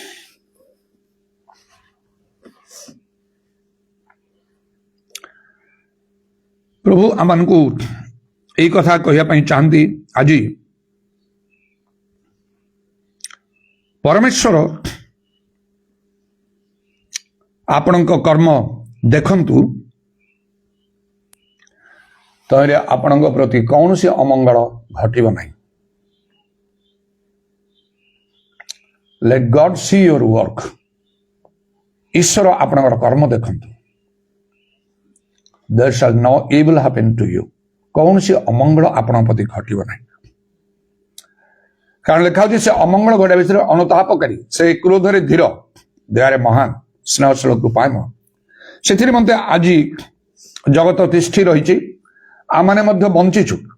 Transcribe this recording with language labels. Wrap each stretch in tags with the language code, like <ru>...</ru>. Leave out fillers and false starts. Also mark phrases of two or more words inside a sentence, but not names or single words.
<or>ପ୍ରଭୁ ଆମମାନଙ୍କୁ ଏହି କଥା କହିବା ପାଇଁ ଚାହାନ୍ତି ଆଜି ପରମେଶ୍ୱର ଆପଣଙ୍କ କର୍ମ ଦେଖନ୍ତୁ ତାହେଲେ ଆପଣଙ୍କ ପ୍ରତି କୌଣସି ଅମଙ୍ଗଳ ଘଟିବ ନାହିଁ।</or> <en>Let God see your work.</en> <or>ଈଶ୍ୱର ଆପଣଙ୍କର କର୍ମ ଦେଖନ୍ତୁ।</or> <en>There shall no evil happen to you.</en> <or>କୌଣସି ଅମଙ୍ଗଳ ଆପଣଙ୍କ ପ୍ରତି ଘଟିବ ନାହିଁ। କାରଣ ଲେଖା ହେଉଛି ସେ ଅମଙ୍ଗଳ ଘଟିବା ବିଷୟରେ ଅନୁତାପକାରୀ ସେ କ୍ରୋଧରେ ଧୀର ଦୟାରେ ମହାନ ସ୍ନେହଶୀଳ କୃପାମୟ। ସେଥିରେ ମଧ୍ୟ ଆଜି ଜଗତ ତିଷ୍ଠି ରହିଛି। ଆମମାନେ ମଧ୍ୟ ବଞ୍ଚିଛୁ।</or>